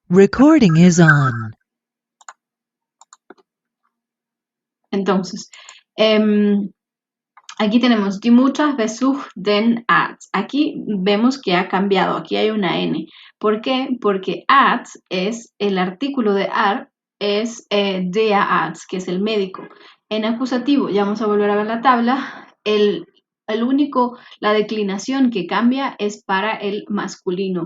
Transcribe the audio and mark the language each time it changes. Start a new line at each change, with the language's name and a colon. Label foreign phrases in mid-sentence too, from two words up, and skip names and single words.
English: Recording is on.
Spanish: Entonces, aquí tenemos
German: die Mutter besucht den Arzt.
Spanish: Aquí vemos que ha cambiado, aquí hay una N. ¿Por qué? Porque Arzt es el artículo de Arzt, es
German: der Arzt,
Spanish: que es el médico. En acusativo, ya vamos a volver a ver la tabla, la declinación que cambia es para el masculino.